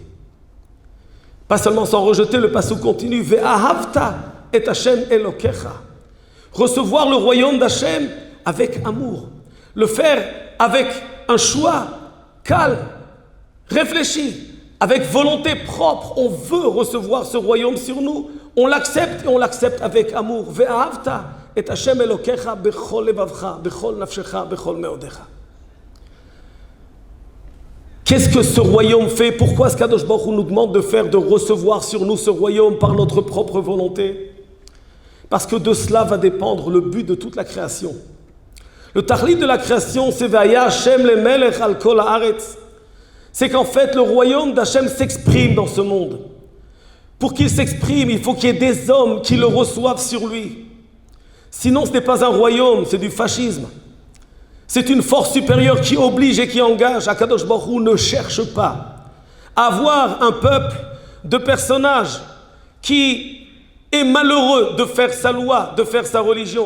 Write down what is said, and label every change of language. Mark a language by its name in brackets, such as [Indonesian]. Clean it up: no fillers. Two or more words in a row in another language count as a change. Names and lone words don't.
[French] Pas seulement sans rejeter, le passouk continue, [Hebrew] ואהבת את השם אלוקיך. [French] Recevoir le royaume d'Hachem avec amour. Le faire avec un choix calme, réfléchi, avec volonté propre. On veut recevoir ce royaume sur nous. On l'accepte et on l'accepte avec amour. [Hebrew] ואהבת את השם אלוקיך בכל לבבך, בכל נפשך, בכל מאודך. [French] Qu'est-ce que ce royaume fait? Pourquoi est-ce qu' [Hebrew] הקדוש ברוך הוא [French] nous demande de recevoir sur nous ce royaume par notre propre volonté? Parce que de cela va dépendre le but de toute la création. Le tahlit de la création, c'est [Hebrew] והיה השם למלך על כל הארץ. [French] C'est qu'en fait, le royaume d'Hachem s'exprime dans ce monde. Pour qu'il s'exprime, il faut qu'il y ait des hommes qui le reçoivent sur lui. Sinon, ce n'est pas un royaume, c'est du fascisme. C'est une force supérieure qui oblige et qui engage. [Hebrew] הקדוש ברוך הוא [French] ne cherche pas à avoir un peuple de personnages qui est malheureux de faire sa loi, de faire sa religion.